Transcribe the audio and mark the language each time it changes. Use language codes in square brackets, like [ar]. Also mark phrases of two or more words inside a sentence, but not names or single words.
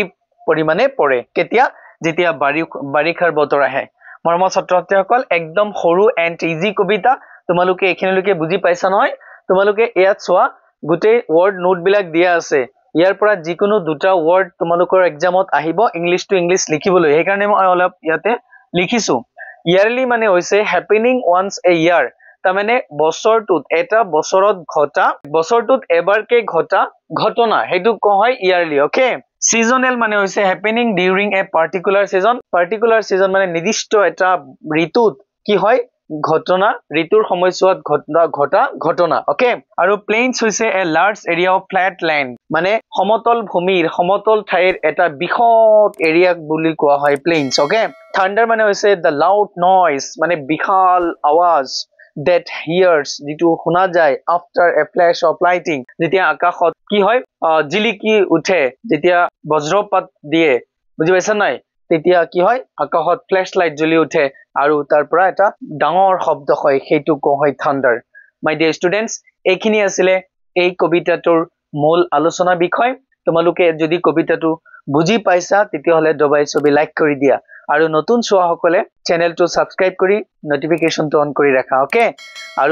[as] পৰিমাণে পৰে কেতিয়া যেতিয়া বাৰিষাৰ বতৰ আহে মৰমৰ ছাত্ৰ-ছাত্ৰীসকল একদম সৰু [en] and easy [as] কবিতা তোমালোকে এখিনিলৈকে বুজি পাইছা নহয় তোমালোকে ইয়াত চোৱা গোটেই [en] word note [as] বিলাক দিয়া আছে ইয়াৰ পৰা যিকোনো দুটা ওয়ার্ড তোমালোকৰ এক্সামত আহিব [en] English to English [as] লিখিবলৈ সেই কাৰণে মই অলপ ইয়াতে লিখিছো ইয়াৰলি মানে হৈছে [en] happening once a year [as] তাৰ মানে বছৰটোত এটা বছৰত ঘটা বছৰটোত এবাৰকে ঘটা ঘটনা হেতু কোৱা হয় ইয়াৰলি ওকে seasonal মানে হৈছে [en] happening during a particular [as] season মানে নিৰ্দিষ্ট এটা ঋতুত কি হয় ঘটনা ঋতুৰ সময়ছোৱাত ঘটা ঘটনা ওকে আৰু plains হৈছে [en] a large area of flat land [as] মানে সমতল ভূমিৰ সমতল ঠাইৰ এটা বিশাল এৰিয়া বুলি কোৱা হয় plains ওকে thunder মানে হৈছে [en] the loud noise [as] মানে বিশাল আৱাজ [en] that hears [as] যিটো শুনা যায় [en] after a flash of lightning [as] যেতিয়া আকাশত কি হয় জিলিকি উঠে যেতিয়া বজ্ৰপাত দিয়ে বুজি পাইছা নাই তেতিয়া কি হয় আকাশত [en] flash light [as] জ্বলি উঠে আৰু তাৰ পৰা এটা ডাঙৰ শব্দ হয় সেইটো কোৱা হয় থান্ডাৰ [en] my dear students [as] এইখিনি আছিল এই কবিতাটোৰ মূল আলোচনা বিষয় তোমালোকে যদি কবিতাটো বুজি পাইছা তেতিয়া হলে দবাই ছবি লাইক কৰি দিয়া আৰু নতুন চোৱাসকলে চেনেলটো সাবস্ক্ৰাইব কৰি নোটিফিকেশনটো অন কৰি ৰাখা ওকে আৰু